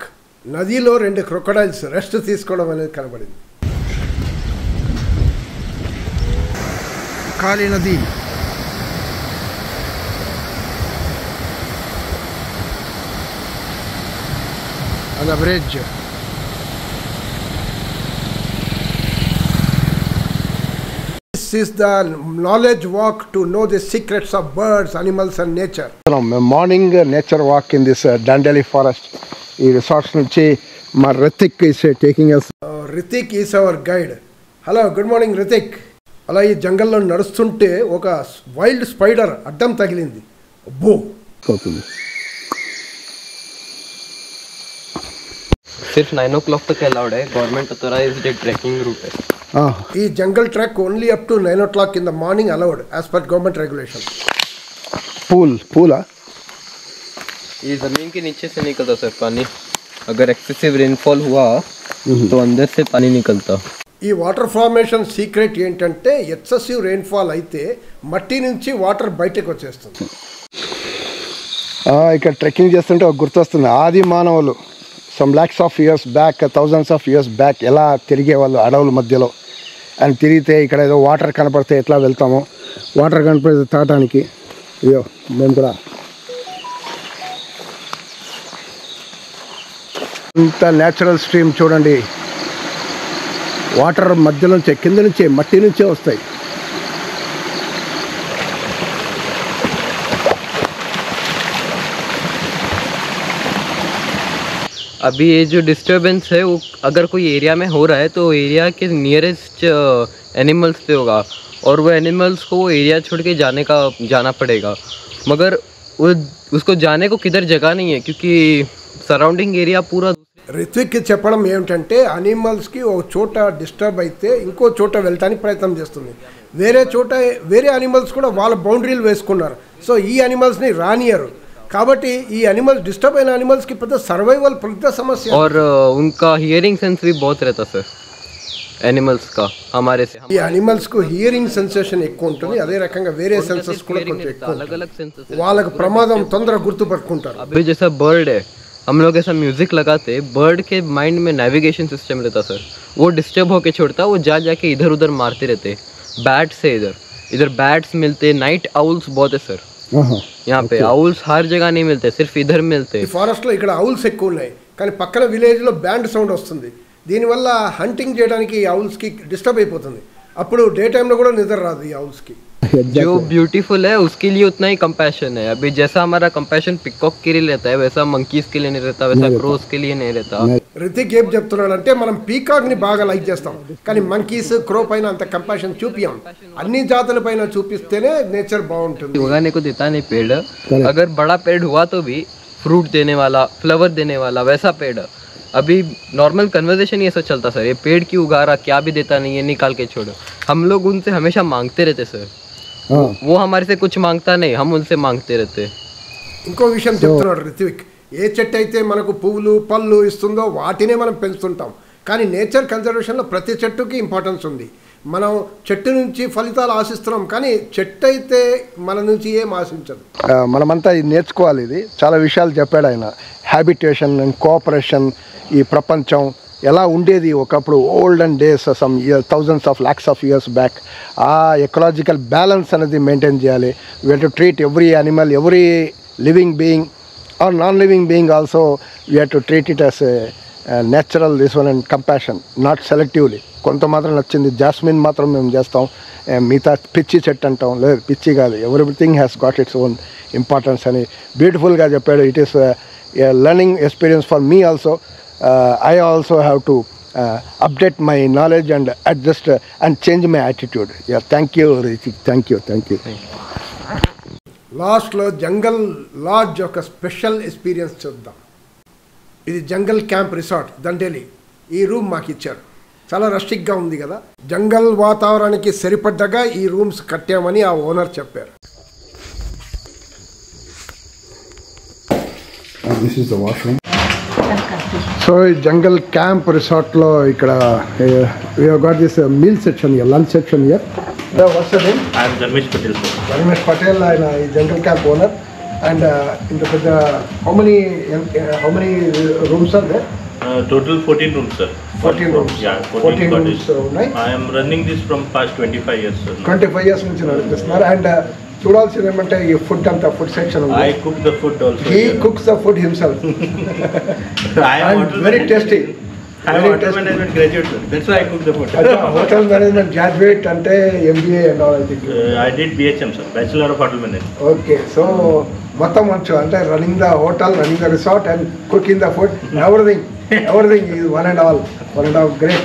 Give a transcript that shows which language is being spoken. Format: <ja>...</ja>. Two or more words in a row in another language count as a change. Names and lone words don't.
<te>నదిలో 2</te> <en>crocodiles rest</en> <te>తీసుకోవడం అనేది కనబడింది. కాళీ నది. అది బ్రిడ్జ్.</te> <en>This is the knowledge walk to know the secrets of birds, animals and nature. Morning nature walk in this Dandeli forest.</en> <te>ఈ రిసార్ట్స్ నుంచి మా రితిక్</te> <en>is taking us. Ritik is our guide. Hello, good morning Ritik.</en> <te>అలా ఈ జంగల్లో నడుస్తుంటే ఒక</te> <en>wild spider</en> <te>అడ్డం తగిలింది. అబ్బో అవుతుంది.</te> <hi>सिर्फ 9 o'clock तक अलाउड है.</hi> <en>government authorized trekking route है. ఈ jungle trek only up to 9 o'clock in the morning allowed as per government regulation. पूला</en> <hi>ये जमीन के नीचे से निकलता सर पानी. अगर</hi> <en>excessive rainfall</en> <hi>हुआ तो अंदर से पानी निकलता.</hi> <te>ఈ</te> <en>water formation secret</en> <te>ఏంటంటే</te> <en>excessive rainfall</en> <te>అయితే మట్టి నుంచి వాటర్ బయటకు వచ్చేస్తుంది. ఇక్కడ ట్రెక్కింగ్ చేస్తుంటే ఒక గుర్తొస్తుంది. ఆది మానవులు</te> <en>some lakhs of years back, thousands of years back</en> <te>ఎలా తిరిగేవాళ్ళు అడవుల మధ్యలో. అండ్ తిరిగితే ఇక్కడ ఏదో వాటర్ కనపడితే ఎట్లా వెళ్తామో, వాటర్ కనపడితే తాగడానికి. అయ్యో మేము కూడా ఇంత</te> <en>natural stream</en> <te>చూడండి. వాటర్ మధ్య నుంచే, కింద నుంచే, మట్టి నుంచే వస్తాయి.</te> <hi>अभी ये जो डिस्टर्बेंस है वो अगर कोई एरिया में हो रहा है तो एरिया के</hi> <en>nearest animals</en> <hi>पे होगा और वो एनिमल्स को वो एरिया छोड़ के जाना पड़ेगा. मगर वो उसको जाने को किधर जगह नहीं है क्योंकि</hi> <en>surrounding area</en> <hi>పూరా.</hi> <te>రిత్విక్ చెప్పడం ఏమిటంటే అనిమల్స్కి ఒక చోట డిస్టర్బ్ అయితే ఇంకో చోట వెళ్ళటానికి ప్రయత్నం చేస్తుంది. వేరే అనిమల్స్ కూడా వాళ్ళ బౌండరీలు వేసుకున్నారు. సో ఈ అనిమల్స్ని రానియరు. కాబట్టి ఈ అనిమల్స్ డిస్టర్బ్ అయిన అనిమల్స్కి పెద్ద సర్వైవల్ పెద్ద సమస్య.</te> <hi>और उनका</hi> <en>hearing sense</en> <hi>भी बहुत रहता सर एनिमल्स का. हमारे से</hi> <te>ఈ అనిమల్స్కు</te> <en>hearing sensation</en> <te>ఎక్కువ ఉంటుంది. అదే రకంగా వేరే సెన్సెస్ కూడా కొంచెం ఎక్కువ.</te> <hi>अलग अलग सेंसेस.</hi> <te>వాళ్ళకి ప్రమాదం తొందరగా గుర్తుపట్టుకుంటారు.</te> <hi>अभी जैसा बर्ड है, हम लोग ऐसा म्यूजिक लगाते, बर्ड के माइंड में</hi> <en>navigation system</en> <hi>रहता सर. वो डिस्टर्ब होके छोड़ता, वो जाके इधर उधर मारते रहते. बैट्स है इधर बैट्स मिलते,</hi> <en>night owls</en> <hi>बहुत है सर यहाँ पे। आउल्स हर जगह नहीं मिलते, सिर्फ इधर मिलते।</hi> <te>ఫారెస్ట్ లో ఇక్కడ ఔల్స్ ఎక్కువ ఉన్నాయి, కానీ పక్కన విలేజ్ లో</te> <en>band sound</en> <te>వస్తుంది. దీనివల్ల హంటింగ్ చేయడానికి ఔల్స్ కి డిస్టర్బ్ అయిపోతుంది. అప్పుడు డే టైంలో కూడా నిద్ర రాదు ఈ ఔల్స్ కి.</te> <hi>जो ब्यूटीफुल है उसके लिए उतना ही कंपैशन है। अभी जैसा हमारा कंपैशन पिकॉक के लिए रहता है वैसा मंकीज के लिए नहीं रहता, वैसा क्रोस के लिए नहीं रहता।</hi> <te>రితిక్ ఏం చెప్తున్నాడంటే మనం పీకాక్ ని బాగా లైక్ చేస్తాం, కానీ మంకీస్ క్రో పైన అంత కంపాషన్ చూపియం. అన్ని జాతుల పైన చూపిస్తేనే నేచర్ బాగుంటుంది.</te> <hi>उगाने को देता नहीं पेड़, अगर बड़ा पेड़ हुआ तो भी फ्रूट देने वाला, फ्लावर देने वाला वैसा पेड़। अभी</hi> <en>normal conversation</en> <hi>ये सब चलता सर, ये पेड़ क्यों उगा रहा, क्या भी देता नहीं, ये निकाल के छोड़ो। हम लोग उनसे हमेशा मांगते रहते सर, वो हमारे से कुछ मांगता नहीं, हम उनसे मांगते रहते।</hi> <te>ఇంకో విషయం చెప్తున్నాడు రితిక్, ఏ చెట్టు అయితే మనకు పువ్వులు పళ్ళు ఇస్తుందో వాటినే మనం పెంచుతుంటాం, కానీ నేచర్ కన్జర్వేషన్లో ప్రతి చెట్టుకి ఇంపార్టెన్స్ ఉంది. మనం చెట్టు నుంచి ఫలితాలు ఆశిస్తున్నాం, కానీ చెట్టు అయితే మన నుంచి ఏం ఆశించదు. మనమంతా ఇది నేర్చుకోవాలి. ఇది చాలా విషయాలు చెప్పాడు ఆయన.</te> <en>habitation and cooperation,</en> <te>ఈ ప్రపంచం ఎలా ఉండేది ఒకప్పుడు</te> <en>olden days, some thousands of lakhs of years back.</en> <te>ఆ</te> <en>ecological balance</en> <te>అనేది మెయింటైన్ చేయాలి.</te> <en>We have to treat every animal, every living being or non living being also we have to treat it as natural this one and compassion, not selectively.</en> <te>కొంత మాత్రం నచ్చింది జాస్మిన్ మాత్రం మేము చేస్తాం, మిగతా పిచ్చి చెట్టు అంటాం, లేదు పిచ్చి కాదు.</te> <en>everything has got its own importance అని బ్యూటిఫుల్గా చెప్పాడు. It is learning experience for me also. I also have to update my knowledge and adjust and change my attitude. Yeah, thank you Ritik, thank you.</en> <te>లాస్ట్లో</te> <en>jungle lodge</en> <te>ఒక</te> <en>special experience</en> <te>చూద్దాం. ఇది</te> <en>jungle camp resort</en> <te>దండేలి. ఈ రూమ్ మాకు ఇచ్చారు. చాలా రష్టిక్గా ఉంది కదా, జంగల్ వాతావరణానికి సరిపడ్డగా ఈ రూమ్స్ కట్టామని ఆ ఓనర్ చెప్పారు.</te> <en>This is the washroom. సో ఈ jungle camp రిసార్ట్లో ఇక్కడ we have got this meal section here, lunch section here. What's your name? I am Dharmesh Patel, sir. Dharmesh Patel,</en> <te>ఆయన ఈ</te> <en>jungle camp owner. And</en> <te>ఇంత పెద్ద</te> <en>how many rooms are there? Total 14 rooms, sir. 14 rooms. Yeah,</en> <te>14 rooms ఉన్నాయి.</te> <en>I am running this from past 25 years, sir.</en> <te>25 years నుంచి నడిపిస్తున్నారు. అండ్ చూడాల్సింది ఏమంటే ఈ ఫుడ్ అంతా</te> <en>food section</en> <te>ఉంది.</te> <en>I cook the food also. He cooks the food himself. I am And very tasty. I am hotel management graduate, sir. That's why I cook the food. hotel management graduate అంటే MBA and all I think. I did BHM, sir. Bachelor of Hotel Management. okay, so</en> <te>మొత్తం వచ్చు అంటే</te> <en>running the hotel, running the resort and cooking the food, everything is one and all great.</en>